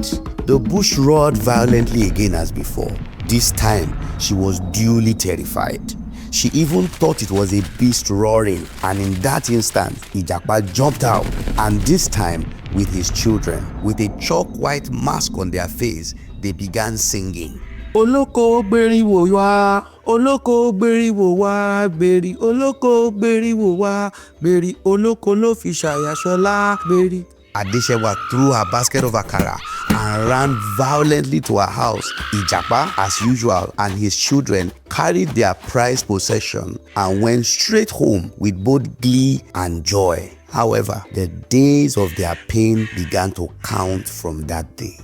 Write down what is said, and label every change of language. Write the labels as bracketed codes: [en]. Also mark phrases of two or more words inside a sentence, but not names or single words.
[en] The bush roared violently again as before. This time, she was duly terrified. She even thought it was a beast roaring, and in that instant, Ijapa jumped out, and this time, with his children, with a chalk white mask on their face, they began singing. [yo] Oloko beri wo wa, oloko beri wo wa, beri oloko beri wo wa, beri oloko lo fi ṣaya ṣọlá, beri. [en] Adeshewa threw her basket of Akara and ran violently to her house. Ijapa, as usual, and his children carried their prized possession and went straight home with both glee and joy. However, the days of their pain began to count from that day.